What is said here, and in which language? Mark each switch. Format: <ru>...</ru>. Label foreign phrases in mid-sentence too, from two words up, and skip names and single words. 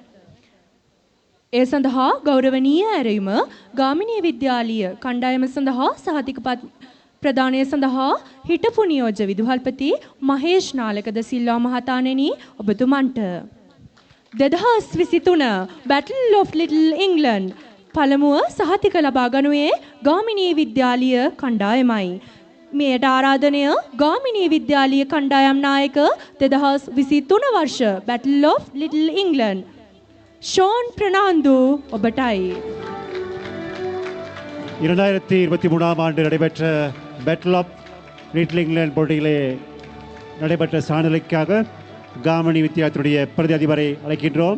<si>ඒ සඳහා ගෞරවනීය ඇරයුම ගාමිණී විද්‍යාලීය කණ්ඩායම සඳහා සහතිකපත් ප්‍රදානය සඳහා හිටපු නියෝජ්‍ය විදුහල්පති මහේෂ් නාලක ද සිල්වා මහතාණෙනි ඔබතුමන්ට 2023 Battle of Little England පළමුව සහතික ලබා ගනුයේ ගාමිණී විද්‍යාලීය කණ්ඩායමයි. මෙයට ආරාධනය ගාමිණී විද්‍යාලීය කණ්ඩායම් නායක 2023 වර්ෂ Battle of Little England ෂෝන් ප්‍රනාන්දු ඔබටයි.</si> <ta>2023 ஆண்டு நடைபெற்ற பேட்டில் ஆஃப் லிட்டில் இங்கிலாந்து போட்டியிலே நடைபெற்ற சாதனைக்காக காமினி வித்தியார்த்தியுடைய பிரதி அதிபரை அழைக்கின்றோம்.</ta>